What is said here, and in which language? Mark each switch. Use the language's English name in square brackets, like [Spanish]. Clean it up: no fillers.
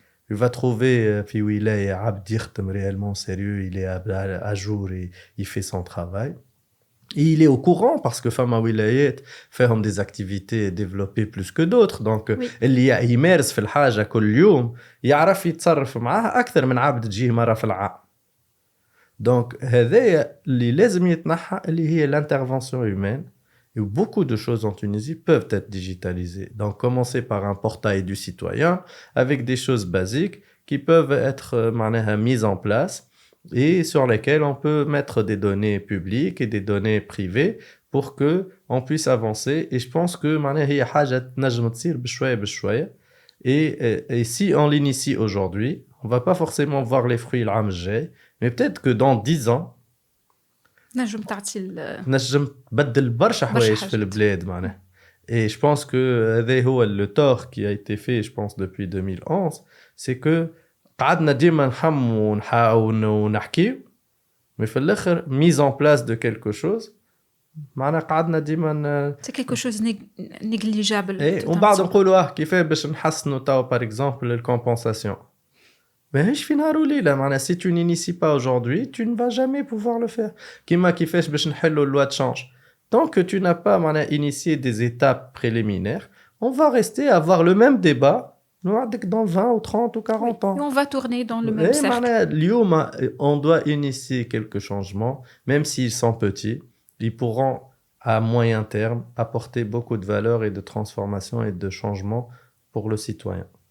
[French] Il va trouver [Arabic] في ولاية عبد يخدم [French] réellement sérieux, il est à jour et il fait son travail. Et il est au courant parce que [Arabic] فما ولايات فيهم [French] des activités développées plus que d'autres. [Arabic] Donc اللي يمارس في الحاجة كل يوم يعرف يتصرف معها أكثر من عبد تجيه مرة في العام. Donc هذا اللي لازم يتنحى اللي هي [French] l'intervention humaine. Et beaucoup de choses en Tunisie peuvent être digitalisées. Donc commencer par un portail du citoyen avec des choses basiques qui peuvent être معناها mises en place et sur lesquelles on peut mettre des données publiques et des données privées pour que on puisse avancer. Et je pense que [Arabic] معناها هي حاجة تنجم تصير بشوية بشوية. [French] Et si on l'initie aujourd'hui, on va pas forcément voir les fruits [Arabic] العام الجاي, [French] mais peut-être que dans 10 ans, [Arabic] نجم تعطي نجم تبدل برشا حوايج في البلاد معناها. [French] Et je pense que [Arabic] هذا هو [French] le tort qui a été fait, je pense, depuis 2011, c'est que [Arabic] قعدنا ديما نحموا ونحاول ونحكيو, [French] mais [Arabic] في الآخر [French] mise en place de quelque chose, [Arabic] معناها قعدنا ديما [French] c'est quelque chose négligeable. [Arabic] ايه ومن بعد نقولوا كيفاه باش نحسنوا تاو [French] par exemple [Arabic] الكومبنساسيون. ماهيش في نهار وليله معناها [French] si tu n'inities pas aujourd'hui tu ne vas jamais pouvoir le faire. [Arabic] كيما كيفاش باش نحلوا [French] loi de change. Tant que tu n'as pas معناها initié des étapes préliminaires, on va rester à avoir le même débat dans 20 ou 30 ou 40 ans. Et on va tourner dans le même cercle. [Arabic] معناها اليوم [French] on doit initier quelques changements, même s'ils sont petits, ils pourront à moyen terme apporter beaucoup de valeur et de transformation et de changement pour le citoyen.